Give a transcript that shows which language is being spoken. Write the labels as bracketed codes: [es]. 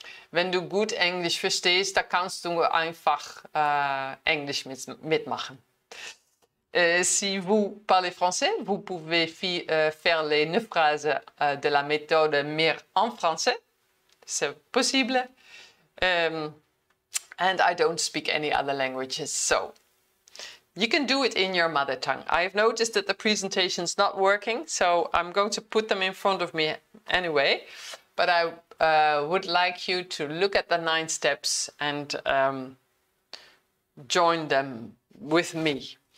[de] Wenn du gut Englisch verstehst, da kannst du einfach Englisch mitmachen. [fr] Si vous parlez français, vous pouvez faire les 9 phrases de la méthode MIR en français. C'est possible. [en] And I don't speak any other languages, so you can do it in your mother tongue. I've noticed that the presentation's not working, so I'm going to put them in front of me anyway. But I would like you to look at the 9 steps and join them with me.